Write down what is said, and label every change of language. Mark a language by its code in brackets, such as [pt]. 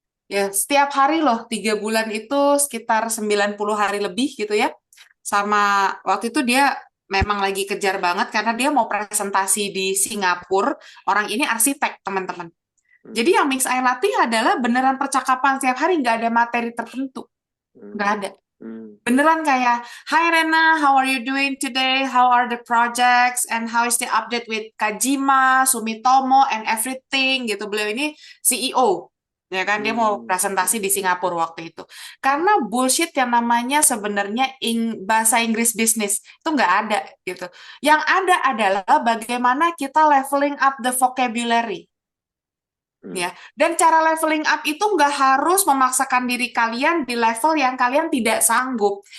[id] Ya setiap hari loh, 3 bulan itu sekitar 90 hari lebih gitu ya. Sama waktu itu dia memang lagi kejar banget karena dia mau presentasi di Singapura. Orang ini arsitek, teman-teman. Jadi yang Miss Ai latih adalah beneran percakapan setiap hari, nggak ada materi tertentu. Nggak ada. [en] Beneran kayak, "Hi Rena, how are you doing today? How are the projects? And how is the update with Kajima, Sumitomo, and everything?" [id] Gitu. Beliau ini CEO. Ya kan, dia mau presentasi di Singapura waktu itu. Karena bullshit yang namanya sebenarnya bahasa Inggris bisnis itu nggak ada gitu. Yang ada adalah bagaimana kita [en] leveling up the vocabulary. [id] Ya, dan cara [en] leveling up [id] itu nggak harus memaksakan diri kalian di level yang kalian tidak sanggup.